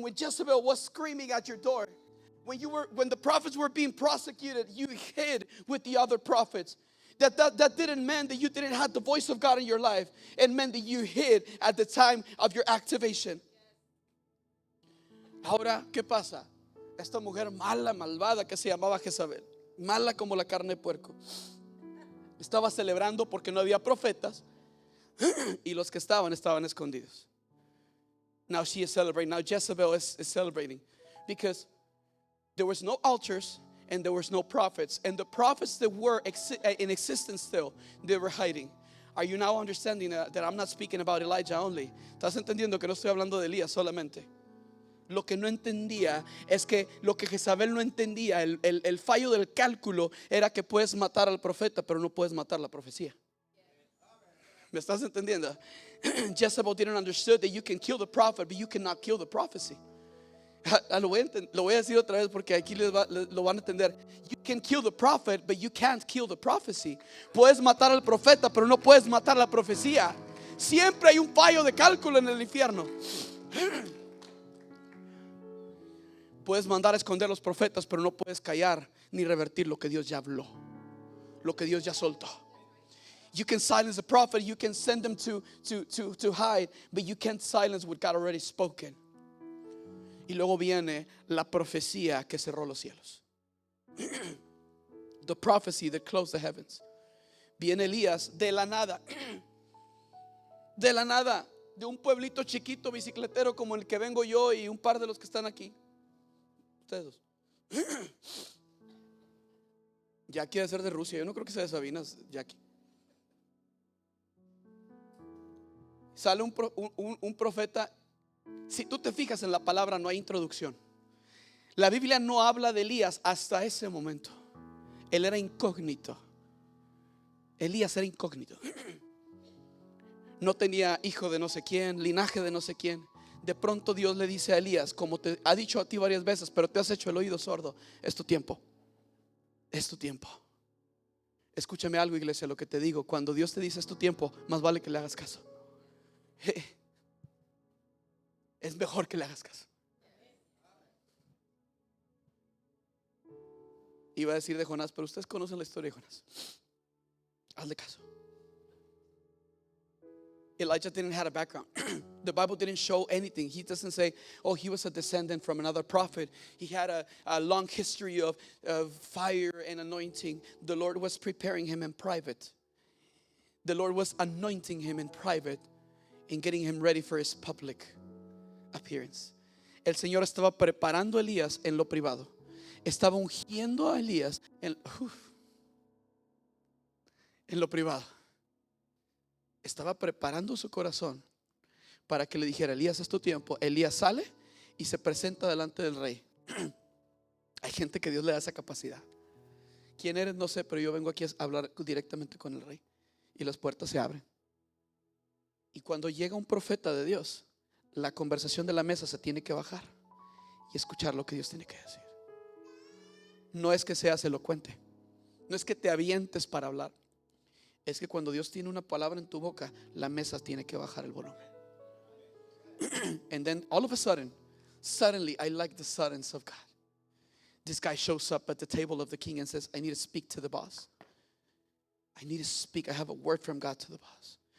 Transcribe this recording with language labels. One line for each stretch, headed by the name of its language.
English: When Jezebel was screaming at your door, when the prophets were being prosecuted, you hid with the other prophets. That didn't mean that you didn't have the voice of God in your life. It meant that you hid at the time of your activation.
Spanish: Ahora, ¿qué pasa? Esta mujer mala, malvada que se llamaba Jezabel, mala como la carne de puerco, estaba celebrando porque no había profetas y los que estaban escondidos.
English: Now she is celebrating. Now Jezebel is celebrating because there was no altars and there was no prophets, and the prophets that were in existence still, they were hiding. Are you now understanding that I'm not speaking about Elijah only?
Spanish: ¿Estás entendiendo que no estoy hablando de Elías solamente? Lo que no entendía es que lo que Jezabel no entendía, el fallo del cálculo era que puedes matar al profeta, pero no puedes matar la profecía. ¿Me estás entendiendo?
English: Jezebel didn't understand that you can kill the prophet, but you cannot kill the prophecy.
Spanish: Lo voy a decir otra vez porque aquí lo van a entender.
English: You can kill the prophet, but you can't kill the prophecy.
Spanish: Puedes matar al profeta, pero no puedes matar la profecía. Siempre hay un fallo de cálculo en el infierno. Puedes mandar a esconder a los profetas, pero no puedes callar ni revertir lo que Dios ya habló, lo que Dios ya soltó.
English: You can silence the prophet, you can send them to hide, but you can't silence what God already spoken.
Spanish: Y luego viene la profecía que cerró los cielos.
English: The prophecy that closed the heavens.
Spanish: Viene Elías de la nada. De la nada, de un pueblito chiquito bicicletero como el que vengo yo y un par de los que están aquí. Ustedes dos. Jackie debe ser de Rusia. Yo no creo que sea de Sabinas, Jackie. Sale un profeta. Si tú te fijas en la palabra, no hay introducción. La Biblia no habla de Elías hasta ese momento. Él era incógnito. Elías era incógnito. No tenía hijo de no sé quién, linaje de no sé quién. De pronto Dios le dice a Elías, como te ha dicho a ti varias veces, pero te has hecho el oído sordo: es tu tiempo. Es tu tiempo. Escúchame algo, iglesia, lo que te digo. Cuando Dios te dice es tu tiempo, más vale que le hagas caso. Es mejor que le hagas caso. Iba a decir de Jonás, pero ustedes conocen la historia de Jonás. Hazle caso.
English: Elijah didn't have a background. The Bible didn't show anything. He doesn't say, oh, he was a descendant from another prophet. He had a long history of fire and anointing. The Lord was preparing him in private. The Lord was anointing him in private and getting him ready for his public appearance.
Spanish: El Señor estaba preparando a Elías en lo privado. Estaba ungiendo a Elías en lo privado. Estaba preparando su corazón para que le dijera: Elías, es tu tiempo. Elías sale y se presenta delante del rey. Hay gente que Dios le da esa capacidad. ¿Quién eres? No sé, pero yo vengo aquí a hablar directamente con el rey. Y las puertas se abren. Y cuando llega un profeta de Dios, la conversación de la mesa se tiene que bajar y escuchar lo que Dios tiene que decir. No es que seas elocuente, no es que te avientes para hablar. Es que cuando Dios tiene una palabra en tu boca, la mesa tiene que bajar el volumen.
English: And then all of a suddenly, I like the suddenness of God. This guy shows up at the table of the king and says, I need to speak to the boss. I need to speak. I have a word from God to the boss.